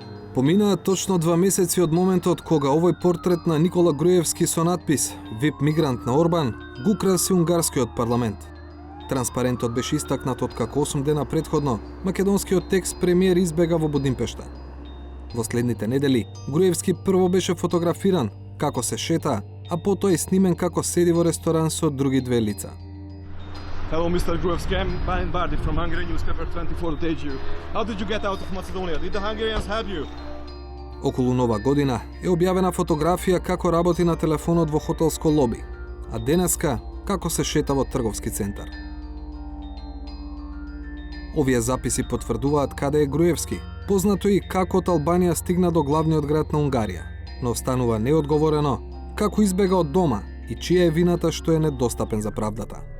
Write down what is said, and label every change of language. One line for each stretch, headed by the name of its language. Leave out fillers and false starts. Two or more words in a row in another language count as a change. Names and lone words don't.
Macedonian: Поминаа точно 2 месеци од моментот кога овој портрет на Никола Груевски со надпис «ВИП мигрант на Орбан» го украси унгарскиот парламент. Транспарентот беше истакнат откако 8 дена претходно македонскиот текст премиер избега во Будимпешта. Во следните недели Груевски прво беше фотографиран како се шета, а потоа е снимен како седи во ресторан со други две лица.
English: Hello, Mr. Gruevski. I'm Brian Bardi from Hungary Newspaper 24. How did you get out of Macedonia? Did the Hungarians help you?
Macedonian: Околу Нова година е објавена фотографија како работи на телефонот во хотелско лоби, а денеска како се шета во трговски центар. Овие записи потврдуваат каде е Груевски, познато и како од Албанија стигна до главниот град на Унгарија, но останува неодговорено како избега од дома и чија е вината што е недостапен за правдата.